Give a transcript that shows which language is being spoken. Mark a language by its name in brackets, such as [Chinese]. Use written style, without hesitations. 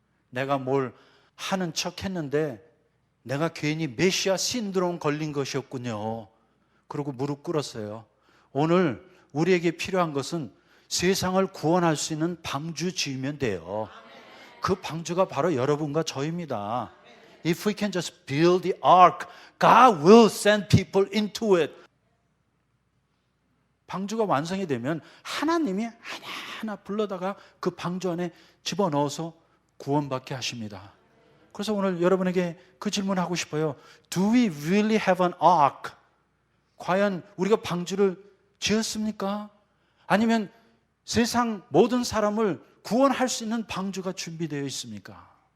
[Korean] 내가 뭘 하는 척 했는데 내가 괜히 메시아 신드롬 걸린 것이었군요. 그러고 무릎 꿇었어요. 오늘 우리에게 필요한 것은 세상을 구원할 수 있는 방주 지으면 돼요. 그 방주가 바로 여러분과 저입니다. [English] If we can just build the ark, God will send people into it. [Korean] 방주가 완성이 되면 하나님이 하나하나 불러다가 그 방주 안에 집어넣어서 구원받게 하십니다. 그래서 오늘 여러분에게 그 질문하고 싶어요. [English] Do we really have an ark? [Korean] 과연 우리가 방주를 지었습니까? 아니면 세상 모든 사람을 구원할 수 있는 방주가 준비되어 있습니까?